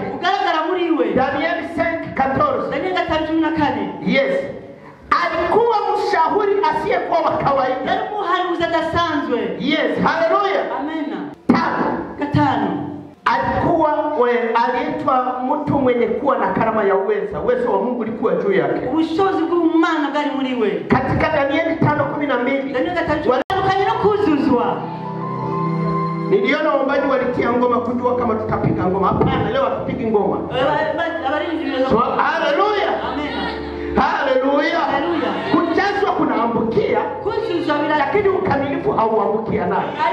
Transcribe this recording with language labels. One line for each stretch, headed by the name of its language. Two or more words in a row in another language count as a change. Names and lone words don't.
Swahili: Danieli 5:14. Yes. Alikuwa mshauri asiyekuwa wa kawaida. Yes, haleluya. Amen.
Kinyarwanda: Katano.
Swahili: Aliitwa mtu mwenye kuwa na karama ya uwezo wa Mungu ulikuwa juu yake.
Kinyarwanda: Ubushobozi bw'Imana bwari muri we.
Swahili: Katika Danieli 5:12.
Kinyarwanda: Danieli no kuzuzwa.
Swahili: Niliona waombaji walitia ngoma kujua kama tutapiga ngoma. Hapana, leo hatupigi ngoma. Haleluya. Amen. Haleluya. Haleluya. Kujazwa kunaambukia, lakini ukamilifu hauambukia naye.